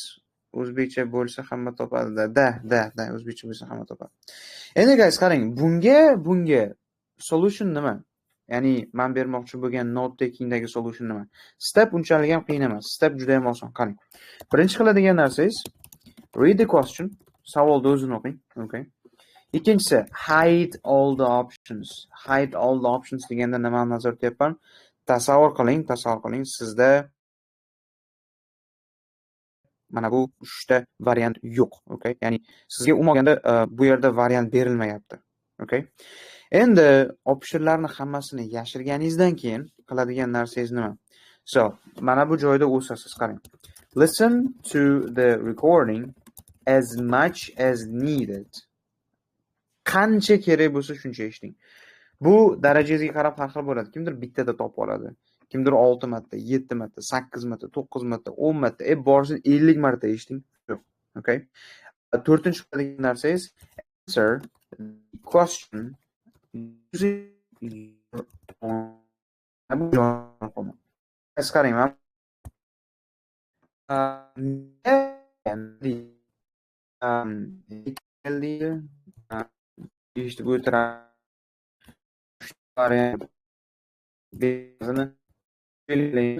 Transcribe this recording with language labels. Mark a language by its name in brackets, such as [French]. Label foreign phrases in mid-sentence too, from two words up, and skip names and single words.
[Uzbek] O'zbekcha bo'lsa hamma topadi. Da, o'zbekcha bo'lsa hamma topadi. Endi guys, qarang, bunga solution nima? Ya'ni men bermoqchi bo'lgan [English] note takingdagi [Uzbek] solution nima? Step unchalik ham qiyin emas. Step juda ham oson. Qarang. Birinchi qiladigan narsangiz [English] read the question, [Uzbek] savolni o'zini o'qing, okay? Ikkinchisi [English] hide all the options. Hide all the options [Uzbek] deganda nima nazarda tutyapman? Tasavvur qiling, sizda mana bu 3 ta variant yo'q, okay? Ya'ni sizga umuman olganda bu yerda variant berilmayapti, okay? Endi optionlarni hammasini yashirganingizdan keyin qiladigan narsangiz nima? So, mana bu joyda o'sasiz, qarang. [English] Listen to the recording as much as needed. [Uzbek] Qancha kerak bo'lsa shuncha eshiting. Bu darajangizga qarab har xil bo'ladi. Kimdir bittada topib oladi, kimdir 6 marta, 7 marta, 8 marta, 9 marta, 10 marta, borsin 50 marta eshiting. Yo'q. Okay? To'rtinchi qiladigan narsangiz [English] answer the question using your own. [Uzbek] Qarang, men deydi, eshitib o'tiradi, bezini belgilaymiz.